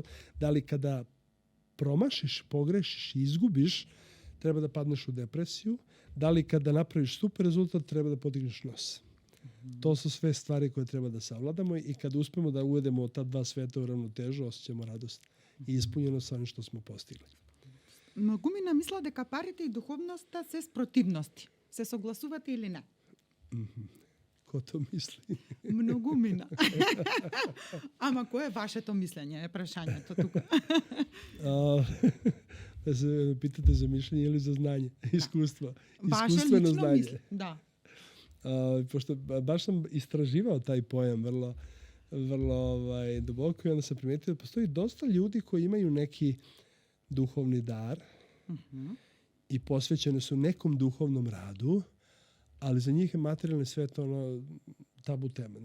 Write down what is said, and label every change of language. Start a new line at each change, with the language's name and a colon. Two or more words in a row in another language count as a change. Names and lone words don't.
Serbian: Da li kada promašiš, pogrešiš i izgubiš, treba da padneš u depresiju? Da li kada napraviš super rezultat, treba da podigneš nos? To su sve stvari koje treba da savladamo i kad uspemo da uvedemo ta dva sveta u ravnotežu, osjećamo radost i ispunjeno sa onim što smo postigli.
Macedonian: Многумина мисла дека парите и духовноста се спротивности. Се согласувате или не?
Serbian: Ko to misli?
Macedonian: Многумина. Ама кое е вашето мислење? Е прашањето тука.
Serbian: Da se pitate za mišljenje ili za znanje, iskustvo. Vaše Iskustveno lično znanje. Da. Pošto baš sam istraživao taj pojam vrlo duboko i onda sam primetio da postoji dosta ljudi koji imaju neki duhovni dar i posvećeni su nekom duhovnom radu, ali za njih je materijalni svet tabu teme.